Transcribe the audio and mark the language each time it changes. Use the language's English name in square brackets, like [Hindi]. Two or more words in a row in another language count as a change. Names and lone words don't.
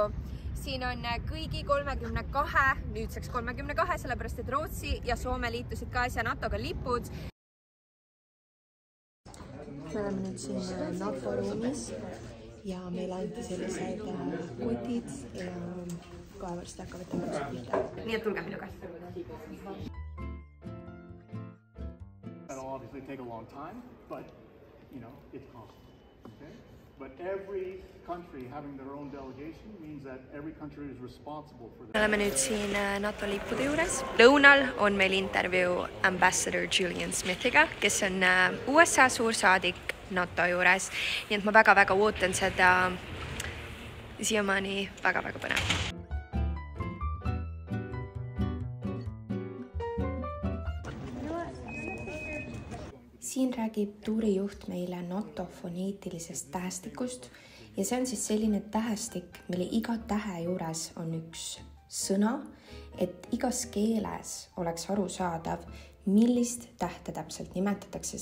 [Estonian] Siin on kõigi 32, nüüdseks 32, sellepärast et Rootsi ja Soome liitusid KAS ja NATO-ga lipud. Me oleme nüüd siin NATO ruumis ja meil anti sellised kotid ja kohe varsti hakkavad tegevused pihta. Nii et tulge minuga. [English] That'll obviously take a long time, but you know, it's possible. Okay. But every country having their own delegation means that every country is responsible for that. [Estonian] Me oleme nüüd siin NATO lippude juures. Lõunal on meil intervjuu ambassador Julianne Smithiga, kes on USA suursaadik NATO juures. Nii et ma väga-väga ootan seda siiamaani väga-väga põnev. Siin räägib tuurijuht meile NATO foneetilisest tähestikust ja see on siis selline tähestik, mille iga tähe juures on üks sõna, et igas keeles oleks arusaadav, millist tähte täpselt nimetatakse.